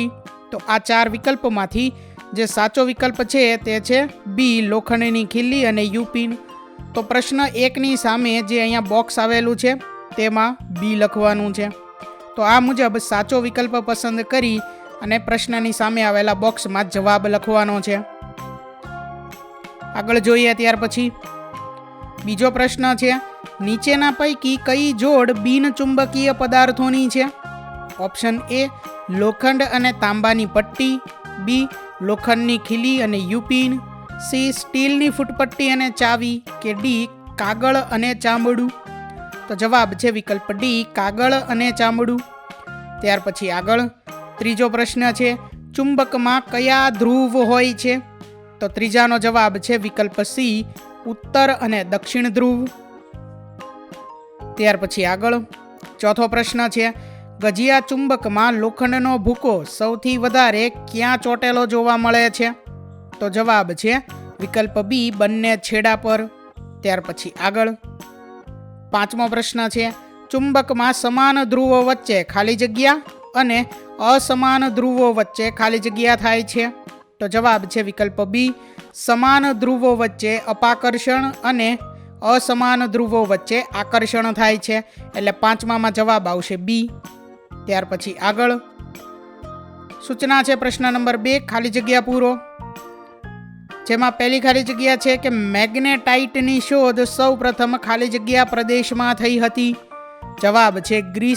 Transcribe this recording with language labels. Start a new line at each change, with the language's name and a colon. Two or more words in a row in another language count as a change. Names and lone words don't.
Gujarati: તો આ ચાર વિકલ્પમાંથી જે સાચો વિકલ્પ છે તે છે બી લોખંડની ખીલી અને યૂપિન। તો પ્રશ્ન 1 ની સામે જે અહીંયા બૉક્સ આવેલું છે તેમાં બી લખવાનું છે। તો આ મુજબ સાચો વિકલ્પ પસંદ કરી અને પ્રશ્નની સામે આવેલા બૉક્સમાં જવાબ લખવાનો છે। આગળ જોઈએ ત્યાર પછી બીજો પ્રશ્ન છે નીચેના પૈકી કઈ જોડ બિન ચુંબકીય પદાર્થોની છે। ઑપ્શન એ લોખંડ અને તાંબાની પટ્ટી, બી લોખંડની ખીલી અને યૂપિન, સી સ્ટીલની ફૂટપટ્ટી અને ચાવી કે ડી કાગળ અને ચામડું। તો જવાબ છે વિકલ્પ ડી કાગળ અને ચામડું। ત્યાર પછી આગળ ત્રીજો પ્રશ્ન છે ચુંબકમાં કયા ધ્રુવ હોય છે। તો ત્રીજાનો જવાબ છે વિકલ્પ સી ઉત્તર અને દક્ષિણ ધ્રુવ। ત્યાર પછી આગળ ચોથો પ્રશ્ન છે ગજિયા ચુંબકમાં લોખંડનો ભૂકો સૌથી વધારે ક્યાં ચોટેલો જોવા મળે છે। તો જવાબ છે વિકલ્પ બી બંને છેડા પર। ત્યાર પછી આગળ પાંચમો પ્રશ્ન છે ચુંબકમાં સમાન ધ્રુવો વચ્ચે ખાલી જગ્યા અને અસમાન ધ્રુવો વચ્ચે ખાલી જગ્યા થાય છે। તો જવાબ છે વિકલ્પ બી સમાન ધ્રુવો વચ્ચે અપાકર્ષણ અને અસમાન ધ્રુવો વચ્ચે આકર્ષણ થાય છે। એટલે પાંચમામાં જવાબ આવશે બી। ત્યાર પછી આગળ સૂચના છે પ્રશ્ન નંબર 2 ખાલી જગ્યા પૂરો। જેમાં પહેલી ખાલી જગ્યા છે કિ મૅગ્નેટાઇટની શોધ સૌ પ્રથમ ખાલી જગ્યા પ્રદેશમાં થઈ હતી। જવાબ છે ગ્રીસ।